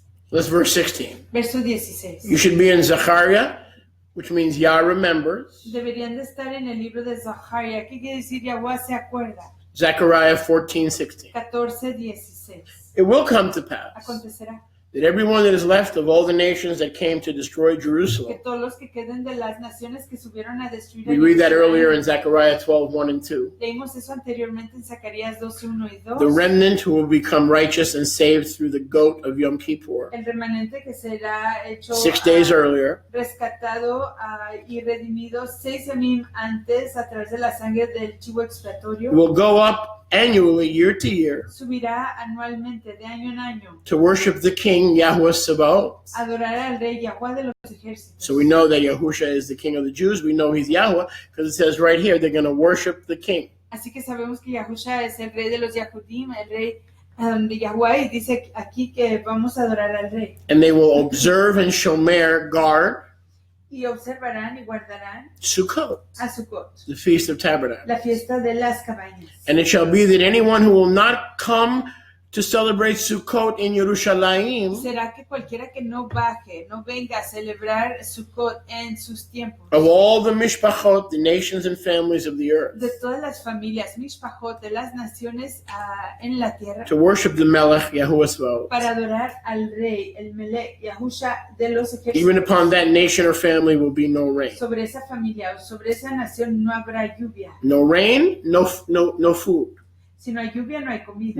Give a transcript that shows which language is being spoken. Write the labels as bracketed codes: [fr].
[en] Let's verse 16. [es] Verso 16. [en] You should be in Zechariah, which means Yah remembers. [es] Deberían de estar en el libro de Zaharia. ¿Qué quiere decir? Yahweh se acuerda. [en] Zechariah 14:16. [es] 14:16. [en] It will come to pass [es] Acontecerá [en] that everyone that is left of all the nations that came to destroy [es] que [en] Jerusalem. [es] todos los que queden de las naciones que subieron a destruir [en] We read that earlier in Zechariah 12:1 and 2. [es] Leímos eso anteriormente en Zacarías 12:1 y 2. [en] The remnant who will become righteous and saved through the goat of Yom Kippur. [es] El remanente que será hecho [en] 6 days earlier, [es] rescatado y redimido 6 semim antes a través de la sangre del chivo expiatorio, [en] will go up annually, year to year, [es] subirá anualmente de año en año [en] to worship the King Yahweh Sabaoth. [es] a adorar al rey Yahweh de los ejércitos. [en] So we know that Yahusha is the King of the Jews. We know he's Yahweh because it says right here they're going to worship the King. [es] Así que sabemos que Yahusha es el rey de los Yahudim, el rey de Yahweh, y dice aquí que vamos a adorar al rey. [en] And they will observe and shomer, guard, [es] Y observarán y guardarán [en] Sukkot, [es] a Sukkot, [en] the Feast of Tabernacles. [es] la fiesta de las cabañas. [en] And it shall be that anyone who will not come to celebrate Sukkot in Yerushalayim [es] Será que cualquiera que no baje, no venga a celebrar Sukkot en sus tiempos, [en] of all the mishpachot, the nations and families of the earth, [es] de todas las familias, mishpachot, de las naciones en la tierra, [en] to worship the Melech Yahuwah Sabaoth. [es] para adorar al rey, el Melech, Yahusha de los [en] Even [es] ejércitos. [en] upon that nation or family will be no rain. [es] Sobre esa familia o sobre esa nación no habrá lluvia. [en] No rain, no food. [es] Si no hay lluvia, no hay comida.